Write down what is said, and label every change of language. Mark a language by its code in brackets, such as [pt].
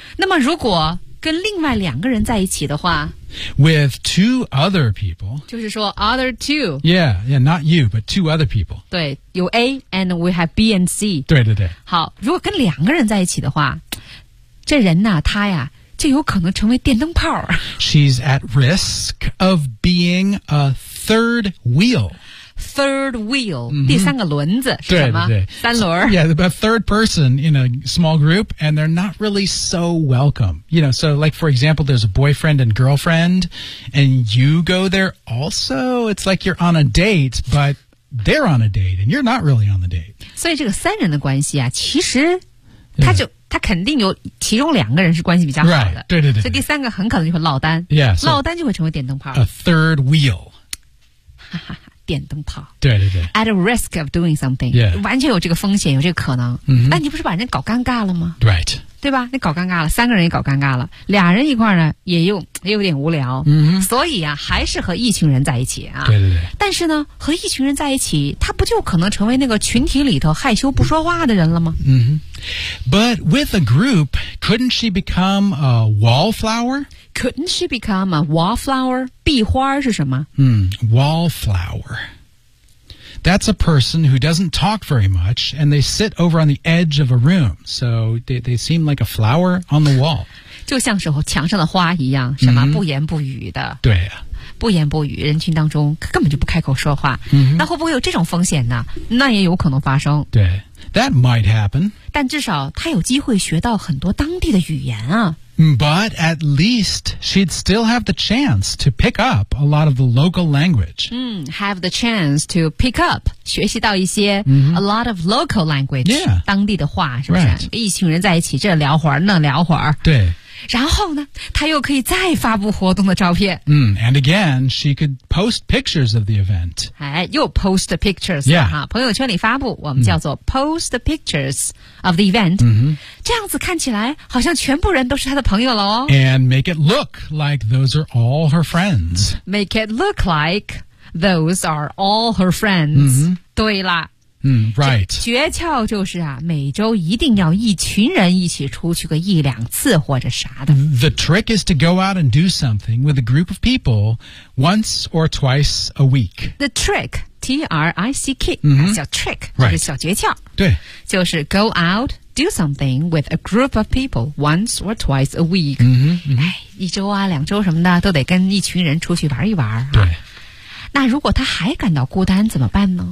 [zh] 那么如果跟另外两个人在一起的话 [en] with two other people [zh] 就是说 [en] other two yeah yeah not you but two other people [zh] 对有 [en] A and we have B and C [zh] 对对对好如果跟两个人在一起的话这人呢、他呀就有可能成为电灯泡 [en] She's at risk of being a third wheel [zh] Third wheel、第三个轮子是什么对对对三轮 [en] Yeah, but third person in a small group and they're not really so welcome you know, so like for example there's a boyfriend and girlfriend and you go there also it's like you're on a date but they're on a date and you're not really on the date [zh] 所以这个三人的关系啊其实他就、他肯定有其中两个人是关系比较好的 right, 对对 对, 对所以第三个很可能就会落单 [en] yeah,、 [zh] so、落单就会成为电灯泡 [en] A third wheel [zh] 哈哈电灯泡对对对 [en] at a risk of doing something、 yeah. [zh] 完全有这个风险有这个可能、 mm-hmm. 但你不是把人搞尴尬了吗 [en] right [zh] 对吧你搞尴尬了三个人也搞尴尬了俩人一块呢也有点无聊、 mm-hmm. 所以啊还是和一群人在一起啊对对对但是呢和一群人在一起他不就可能成为那个群体里头害羞不说话的人了吗、 [en] But with a group couldn't she become a wallflower Couldn't she become a wallflower? [zh] 壁花是什么？ [en] Wallflower. That's a person who doesn't talk very much, and they sit over on the edge of a room. So they seem like a flower on the wall. [zh] 就像是墙上的花一样，什么、不言不语的。对啊。不言不语，人群当中根本就不开口说话。那会不会有这种风险呢？那也有可能发生。 [en] 对。That might happen. [zh] 但至少他有机会学到很多当地的语言啊。 [en] But at least she'd still have the chance to pick up a lot of the local language. Have the chance to pick up, [zh] 学习到一些、 [en] a lot of local language,、 [zh] 当地的话是不是、 [en] right. [zh] 一群人在一起这聊会儿那聊会儿。对。然后呢她又可以再发布活动的照片。 [en] And again, she could post pictures of the event. [zh] 哎又 [en] post pictures, [zh] 朋友圈里发布我们叫做 [en] post pictures of the event.、 [zh] 这样子看起来好像全部人都是她的朋友了哦。 [en] And make it look like those are all her friends. Make it look like those are all her friends.、 [zh] 对啦。 [en] Right. [zh] 诀窍就是啊每周一定要一群人一起出去个一两次或者啥的。 [en] The trick is to go out and do something with a group of people once or twice a week. The trick, T-R-I-C-K,、小 trick,、 right. [zh] 就是小诀窍。对。 [en] 就是 go out, do something with a group of people once or twice a week. [zh] 哎一周啊两周什么的都得跟一群人出去玩一玩。对。那如果她还感到孤单怎么办呢